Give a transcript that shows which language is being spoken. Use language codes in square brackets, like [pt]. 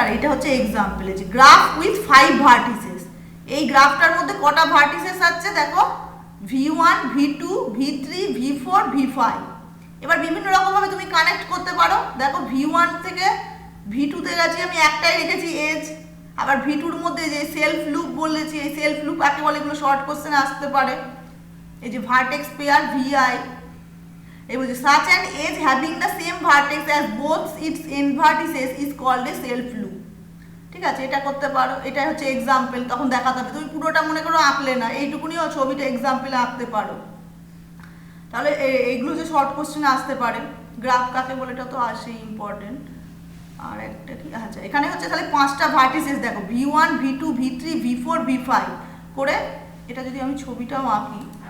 [bn] আর এটা হচ্ছে এক্সাম্পল, এই যে গ্রাফ উইথ 5 ভার্টিসেস, এই গ্রাফটার মধ্যে কটা ভার্টিসেস আছে দেখো, V1 V2 V3 V4 V5। এবার বিভিন্ন রকমভাবে তুমি কানেক্ট করতে পারো। দেখো V1 থেকে V2 তে গেছি, আমি একটাই রেখেছি এজ, আবার V2 এর মধ্যে যে সেলফ লুপ বলেছি, এই সেলফ লুপ কাকে বলে এগুলো শর্ট কোশ্চেনে আসতে পারে। এই যে ভার্টেক্স পেয়ার VI, এই বলছে [en] such an edge having the same vertex as both its end vertices is called a self loop। [bn] ঠিক আছে, এটা করতে পারো, এটা হচ্ছে এক্সাম্পল, তখন দেখাতে হবে, তুমি পুরোটা মনে করো আঁকলে না, এইটুকুনিও ছবিটা এক্সাম্পলে আঁকতে পারো, তাহলে এইগুলো যে শর্ট কোশ্চেনে আসতে পারে। গ্রাফ কাকে বলে এটা তো আসেই, ইম্পর্টেন্ট। আর একটা কি, আচ্ছা এখানে হচ্ছে তাহলে 5টা ভার্টিসেস দেখো, V1 V2 V3 V4 V5 করে, এটা যদি আমি ছবিটাও আঁকি,